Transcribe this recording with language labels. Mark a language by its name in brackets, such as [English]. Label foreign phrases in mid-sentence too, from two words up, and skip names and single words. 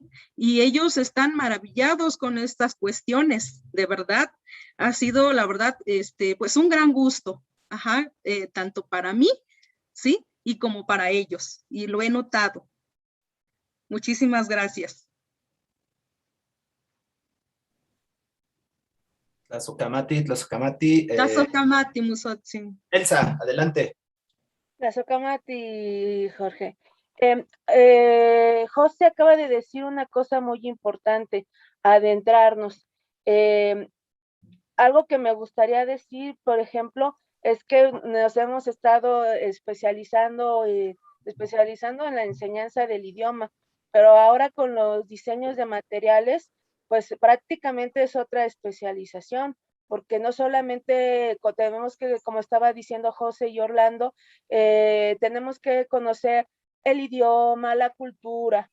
[Spanish] Y ellos están maravillados con estas cuestiones, de verdad. Ha sido, la verdad, pues un gran gusto, tanto para mí, ¿sí? Y como para ellos, y lo he notado. Muchísimas gracias. Tlazokamati. Tlazokamati, Musotzin. Elsa, adelante. Tlazokamati, Jorge. José acaba de decir una cosa muy importante, adentrarnos. Algo que me gustaría decir, por ejemplo, es que nos hemos estado especializando en la enseñanza del idioma, pero ahora con los diseños de materiales, pues prácticamente es otra especialización, porque no solamente tenemos que, como estaba diciendo José y Orlando, tenemos que conocer el idioma, la cultura.